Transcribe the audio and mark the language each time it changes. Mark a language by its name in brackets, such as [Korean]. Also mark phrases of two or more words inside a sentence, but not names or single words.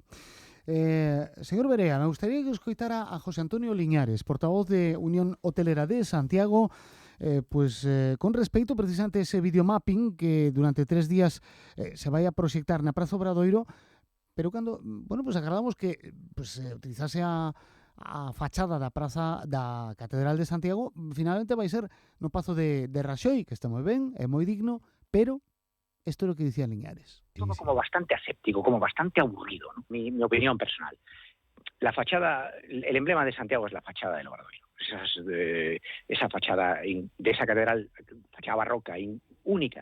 [Spanish] Señor Verea, me gustaría que [Galician] escoitara a José Antonio Liñares, portavoz de Unión Hotelera de Santiago, con respecto precisamente a ese videomapping que durante 3 días se vai a proxectar na Praza Obradoiro, pero cando, agardamos que utilizase a fachada da praza da Catedral de Santiago, finalmente vai ser no Pazo de Raxoi, que está moi ben, é moi digno, [Spanish] pero esto es lo que decía Liñares. Todo como bastante aséptico, como bastante aburrido, ¿no? Mi opinión personal. La fachada, el emblema de Santiago es la fachada del Obradoiro. Esa fachada de esa catedral, fachada barroca, única.